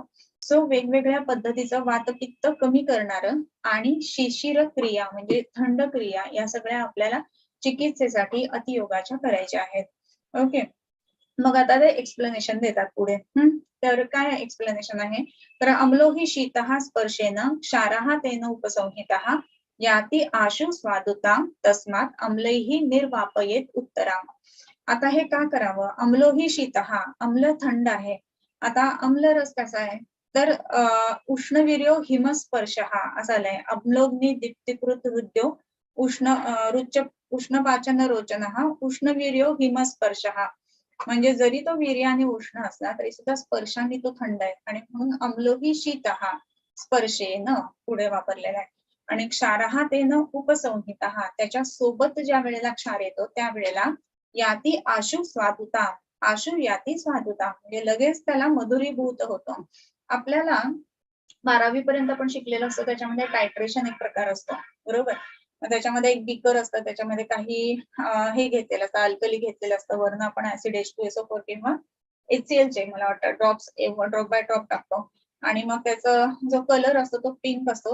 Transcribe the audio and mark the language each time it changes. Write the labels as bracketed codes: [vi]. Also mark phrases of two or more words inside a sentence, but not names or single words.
[mr] सो वेगवेगळ्या पद्धतीचं वातपित्त कमी करणारं आणि शिशिर क्रिया म्हणजे थंड क्रिया या सगळ्या आपल्याला चिकित्सेसाठी अतियोगाच्या करायच्या आहेत. ओके. मग आता ते एक्सप्लेनेशन देतात पुढे. तर काय एक्सप्लेनेशन आहे? [sa] तर अम्लो हि शीतः स्पर्शेन क्षारः तेन उपसंहितः याति आशु स्वादुता तस्मात् अम्लैः निर्वापयेत उत्तराम. [mr] आता हे का करावं? [sa] अम्लो हि शीतः, [mr] अम्ल थंड आहे. आता अम्ल रस कसा आहे? तर [sa] उष्णवीर्यो हिमस्पर्शः [mr] असं आलंय. [sa] अम्लोग्नी दीप्तिकृत हृद्यो उष्ण रुच उष्णपाचन रोचनः उष्णवीर्यो हिमस्पर्शः. [mr] म्हणजे जरी तो वीर्याने उष्ण असला तरी सुद्धा स्पर्शाने तो थंड आहे आणि म्हणून [sa] अम्लोही शीतः स्पर्शेन [mr] पुढे वापरलेला आहे. आणि [sa] क्षारः तेन उपसंहितः [mr] त्याच्या सोबत ज्या वेळेला क्षार येतो त्यावेळेला [sa] याती आशु स्वादुता, आशु याती स्वादुता [mr] म्हणजे लगेच त्याला मधुरीभूत होतो. आपल्याला 12वी पर्यंत आपण शिकलेलं असतं त्याच्यामध्ये टायट्रेशन एक प्रकार असतो, बरोबर. मग त्याच्यामध्ये एक बीकर असतं, त्याच्यामध्ये काही हे घेतलेलं असतं, अल्कली घेतलेलं असतं, वरनं आपण ऍसिड H2SO4 किंवा HCl चे मला वाटतं [en] drop by drop [mr] टाकतो आणि मग त्याचा जो कलर असतो तो पिंक असतो.